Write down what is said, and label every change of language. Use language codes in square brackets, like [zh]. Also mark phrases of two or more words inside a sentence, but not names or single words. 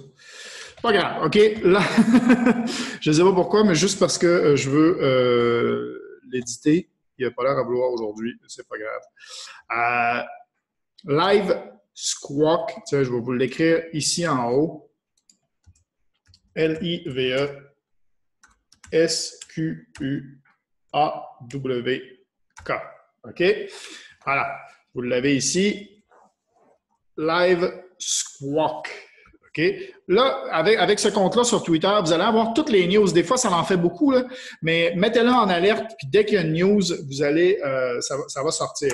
[fr] Pas grave, OK. Là, je ne sais pas pourquoi, mais juste parce que je veux l'éditer, il n'a pas l'air à vouloir aujourd'hui, c'est pas grave. Live Squawk, tiens, je vais vous l'écrire ici en haut. L-I-V-E-S-Q-U-A-W-K. OK? Voilà. Vous l'avez ici. Live Squawk. OK? Là, avec ce compte-là sur Twitter, vous allez avoir toutes les news. Des fois, ça en fait beaucoup, là, mais mettez-le en alerte, puis dès qu'il y a une news, vous allez, ça va sortir.